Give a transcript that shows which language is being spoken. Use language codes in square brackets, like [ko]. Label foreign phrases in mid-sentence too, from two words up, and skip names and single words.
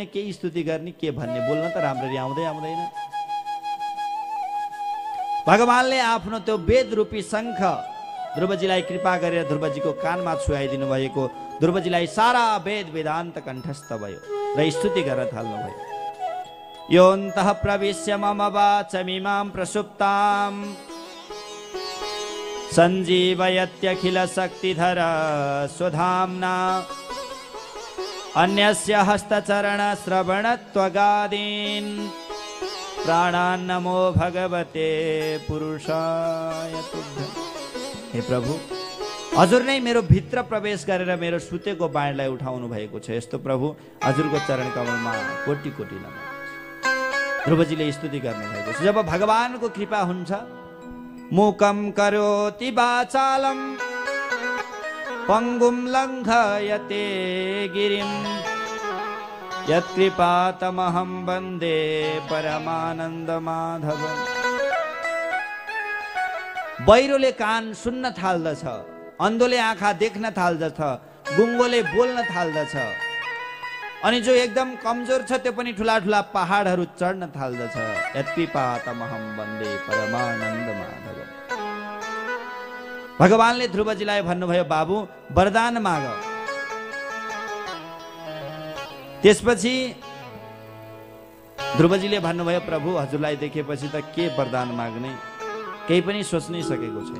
[ne] केही स्तुति गर्ने, के भन्ने, बोल्न त राम्ररी आउँदैन। भगवानले आफ्नो त्यो वेद रूपी शङ्ख ध्रुवजीलाई कृपा गरेर ध्रुवजीको कानमा छुवाइदिनु भएको। ध्रुवजीलाई सारा वेद वेदान्त कण्ठस्थ भयो र स्तुति गर्न थाल्नुभयो। [sa] योऽन्तः प्रविश्य मम वाचमिमां प्रसुप्तां, सञ्जीवयत्यखिल शक्तिधर स्वधाम्ना, अन्यस्य हस्तचरण श्रवणत्वगादीन्, प्राणान्नमो भगवते पुरुषाय तुभ्यम्। [ne] हे प्रभु, हजुर नै मेरो भित्र प्रवेश गरेर मेरो सुतेको बाणलाई उठाउनु भएको छ। यस्तो प्रभु, हजुरको चरण कमलमा कोटि कोटि नमन। ध्रुवजीले स्तुति गर्नु भएको छ। जब भगवानको कृपा हुन्छ, [sa] मूकं करोति वाचालं, पंगुं लङ्घयते गिरिं, यत्कृपातमहं वन्दे परमानन्दमाधवम्। [ne] बहिरोले कान सुन्न थाल्दछ, अन्धोले आँखा देख्न थाल्दछ, गुङ्गोले बोल्न थाल्दछ, अनि जो एकदम कमजोर छ त्यो पनि ठुला ठुला पहाडहरू चढ्न थाल्दछ। [sa] यत्कृपातमहं वन्दे परमानन्दमाधवम्। [ne] भगवानले ध्रुवजीलाई भन्नुभयो, बाबु वरदान माग। त्यसपछि ध्रुवजीले भन्नुभयो, प्रभु हजुरलाई देखेपछि त के वरदान माग्ने, केही पनि सोच्नै सकेको छैन।